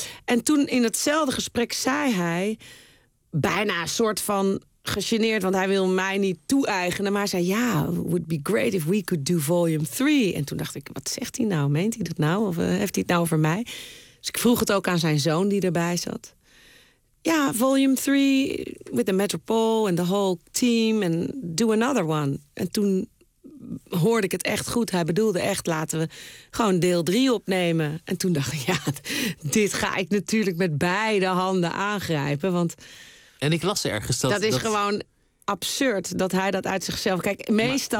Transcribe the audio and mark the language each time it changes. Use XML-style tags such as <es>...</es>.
<nl>En toen in hetzelfde gesprek zei hij, bijna een soort van gegeneerd, want hij wil mij niet toe-eigenen, maar hij zei, ja,</nl> <en>would be great if we could do volume 3.</en> <nl>En toen dacht ik, wat zegt hij nou? Meent hij dat nou? Of heeft hij het nou over mij? Dus ik vroeg het ook aan zijn zoon die erbij zat.</nl> <en>Ja, volume 3 with the Metropole and the whole team and do another one.</en> <nl>En toen hoorde ik het echt goed. Hij bedoelde echt, laten we gewoon deel 3 opnemen. En toen dacht ik, ja, dit ga ik natuurlijk met beide handen aangrijpen, want en ik las ergens dat dat is dat gewoon absurd dat hij dat uit zichzelf. Kijk, meestal.</nl>